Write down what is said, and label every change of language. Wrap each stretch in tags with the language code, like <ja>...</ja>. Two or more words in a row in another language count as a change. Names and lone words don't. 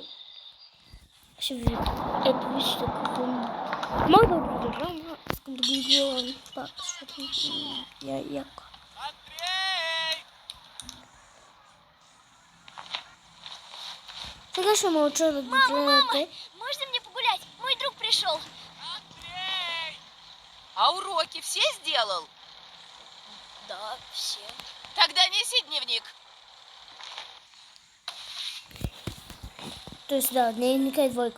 <bg>Ще ви... Ето вижте какво... Мога да го играм, но искам да го играм пак, защото я яко. Сега ще мълча да го гледате.</bg> <ru>Мама, можно мне погулять? Мой друг пришел. Андрей! А уроки все сделал? Да, все. Тогда неси дневник. То есть,</ru> <bg>да, дневника и двойка.</bg>